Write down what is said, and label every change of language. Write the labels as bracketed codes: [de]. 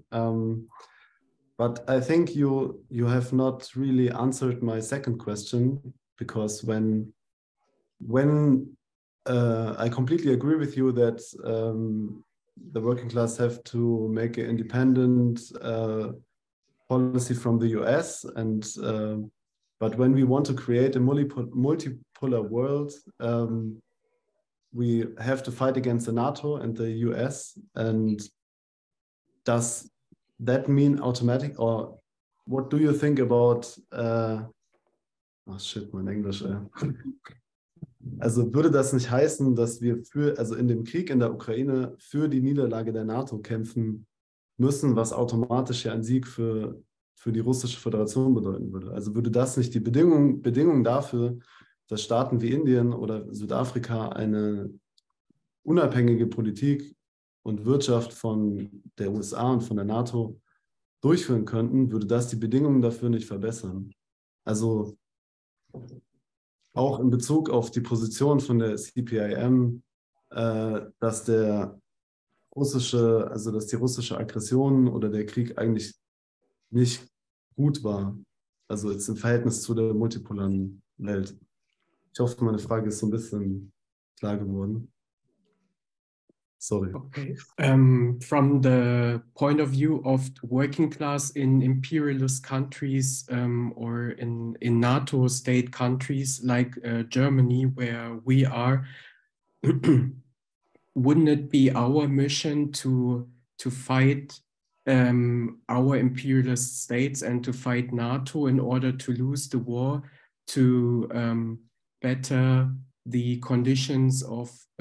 [en] But I think you have not really answered my second question, because when I completely agree with you that the working class have to make an independent policy from the US, but when we want to create a multipolar world, we have to fight against the NATO and the US. And does that mean automatic, or what do you think about, [de] mein Englisch. Also würde das nicht heißen, dass wir in dem Krieg in der Ukraine für die Niederlage der NATO kämpfen müssen, was automatisch ja ein Sieg für die Russische Föderation bedeuten würde? Also würde das nicht die Bedingung dafür, dass Staaten wie Indien oder Südafrika eine unabhängige Politik und Wirtschaft von der USA und von der NATO durchführen könnten, würde das die Bedingungen dafür nicht verbessern? Also auch in Bezug auf die Position von der CPIM, dass die russische Aggression oder der Krieg eigentlich nicht gut war, also jetzt im Verhältnis zu der multipolaren Welt. Ich hoffe, meine Frage ist so ein bisschen klar geworden. Sorry. Okay. [en] From the point of view of working class in imperialist countries or in NATO state countries like Germany, where we are, wouldn't it be our mission to fight our imperialist states and to fight NATO in order to lose the war, to better the conditions of